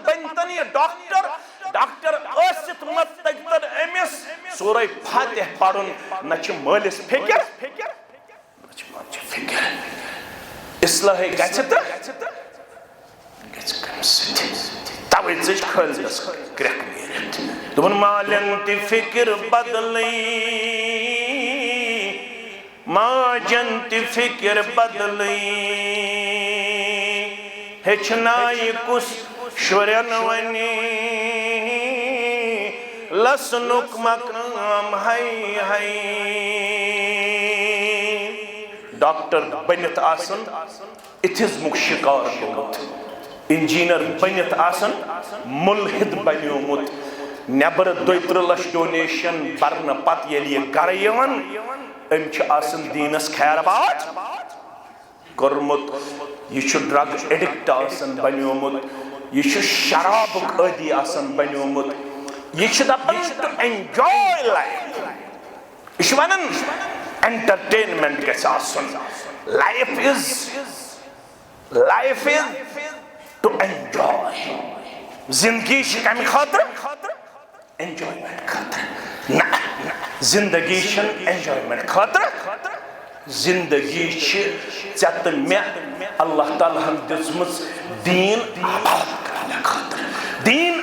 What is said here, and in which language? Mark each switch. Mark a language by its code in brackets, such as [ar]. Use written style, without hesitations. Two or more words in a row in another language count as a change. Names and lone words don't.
[ks] بنتن یہ ڈاکٹر ٲسِتھ مت تگتن امس سورہ فاتح پڑھن نہ مالس فکر نہ ماجہ فکر اصلاح گژھِ تہٕ گژھِ کمہِ سۭتۍ توے ژٕج خٲلدس کرٛٮ۪کھ نیٖرِتھ دوٚپُن مالٮ۪ن تہِ فکر بدلٕے ماجن تہِ فکر بدلٕے ہیٚچھنایہِ کُس شُرٮ۪ن وَنہِ لسنک مقام ہے ہے ڈاکٹر بنت آسن اتھزمک شکار گومت انجینئر بنت آسن ملحد بنیومت نبر 2-3 لچھ ڈونیشن برن پت یل یہ گر یون ام آسن دینس خیر بات کرمت یہ [en] drug addict [ks] آسن بنیومت یہ شرابک عادی آسن بنیومت یہ دپان [en] to enjoy life [ks] یہ ونان انٹرٹینمنٹ گژھِ آسُن لائف [en] is to enjoy [ks] زندگی کمہِ خاطرٕ انجوائمنٹ خاطرٕ نہ زندگی چھنہٕ انجوائمنٹ خاطرٕ زندگی چھِ ژےٚ تہٕ مےٚ اللہ تعالیٰ ہن دِژمٕژ دیٖن آباد کرنہٕ خاطرٕ دین